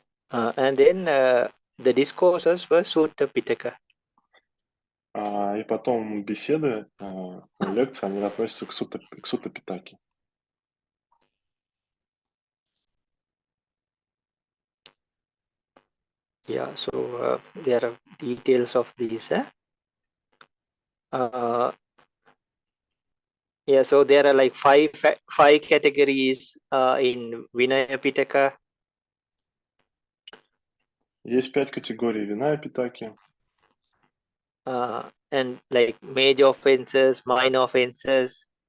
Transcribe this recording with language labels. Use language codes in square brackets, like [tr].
[en] And then the discourses were Sutta Pitaka. [ru] И потом беседы, лекции, они относятся к Сутта Питаке. [en] Yeah, so there are details of these. Yeah, so there are like five categories in Vinaya Pitaka. [ru] Есть 5 категорий Винaya Питаки. [en] And like major offenses, minor offenses.